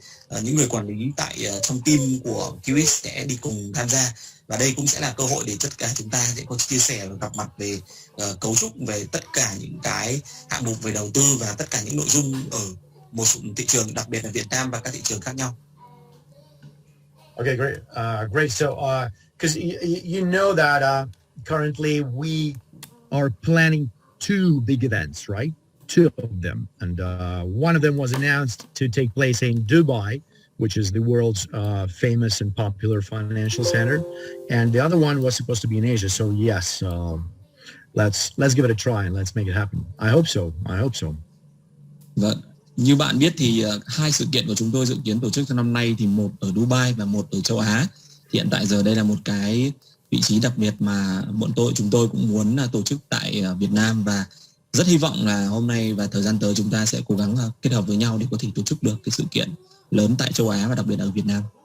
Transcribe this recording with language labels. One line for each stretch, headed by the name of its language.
Vietnamese: những người quản lý tại trong team của Quwiex sẽ đi cùng tham gia, và đây cũng sẽ là cơ hội để tất cả chúng ta sẽ có chia sẻ và gặp mặt về cấu trúc về tất cả những cái hạng mục về đầu tư và tất cả những nội dung ở một số thị trường, đặc biệt là Việt Nam và các thị trường khác nhau.
English: Okay, great. So, because you know that currently we are planning two big events, right? Two of them, and one of them was announced to take place in Dubai, which is the world's famous and popular financial center, and the other one was supposed to be in Asia. So yes, let's give it a try and let's make it happen. I hope so.
Vietnamese: Vâng. Như bạn biết thì hai sự kiện của chúng tôi dự kiến tổ chức trong năm nay thì một ở Dubai và một ở châu Á. Hiện tại giờ đây là một cái vị trí đặc biệt mà chúng tôi cũng muốn tổ chức tại Việt Nam, và rất hy vọng là hôm nay và thời gian tới chúng ta sẽ cố gắng kết hợp với nhau để có thể tổ chức được cái sự kiện lớn tại châu Á và đặc biệt là ở Việt Nam.